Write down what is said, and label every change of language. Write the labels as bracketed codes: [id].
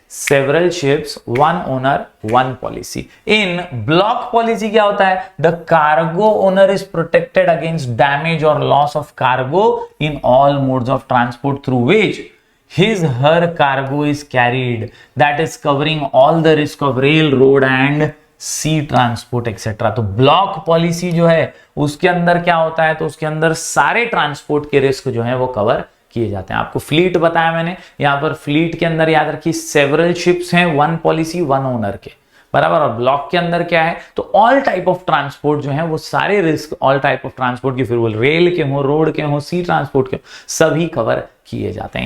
[en] Several ships, one owner, one policy. In block policy [hi] क्या होता है? [en] The cargo owner is protected against damage or loss of cargo in all modes of transport through which her cargo is carried, that is covering all the risk of railroad and sea transport etcetera. [hi] तो block policy जो है उसके अंदर क्या होता है, तो उसके अंदर सारे ट्रांसपोर्ट के रिस्क जो है वो कवर किए जाते हैं। आपको फ्लीट बताया मैंने, यहां पर फ्लीट के अंदर याद रखिए [en] several ships [hi] हैं, [en] one policy one owner [hi] के बराबर। और ब्लॉक के अंदर क्या है, तो [en] all type of transport [hi] जो है वो सारे risk all type of transport के, फिर वो रेल के हो, रोड के हो, सी ट्रांसपोर्ट के हो, सभी कवर किए जाते हैं।